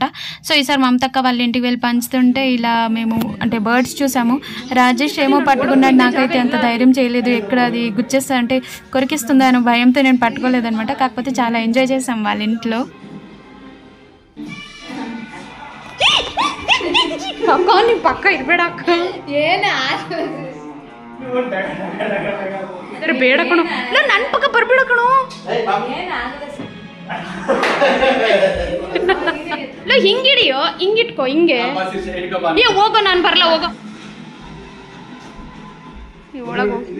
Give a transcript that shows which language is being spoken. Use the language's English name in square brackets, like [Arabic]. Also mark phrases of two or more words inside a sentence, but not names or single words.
[Telugu] సో ఈసారి మమతక్క వాళ్ళ ఇంటికి వెళ్ళి పంచుతుంటే ఇలా మేము అంటే బర్డ్స్ చూసాము. రాజేష్ ఏమో పట్టుకున్నాడు, నాకైతే అంత ధైర్యం చేయలేదు. ఎక్కడ అది గుచ్చేస్తా అంటే కొరికిస్తుందా అని భయంతో నేను పట్టుకోలేదనమాట. కాకపోతే చాలా ఎంజాయ్ చేసాం వాళ్ళ ఇంట్లో. [Kannada] ಪಕ್ಕ ಇರಬೇಡಕ್ಕ ಬೇಡಕಣು ನನ್ನ ಪಕ್ಕ ಬರ್ಬೇಡಕಣು ಹಿಂಗಿಡಿಯೋ, ಹಿಂಗಿಟ್ಕೋ, ಹಿಂಗೆ ಹೋಗೋ, ನಾನು ಬರಲ್ಲ, ಹೋಗೋ ಒಳಗೋ.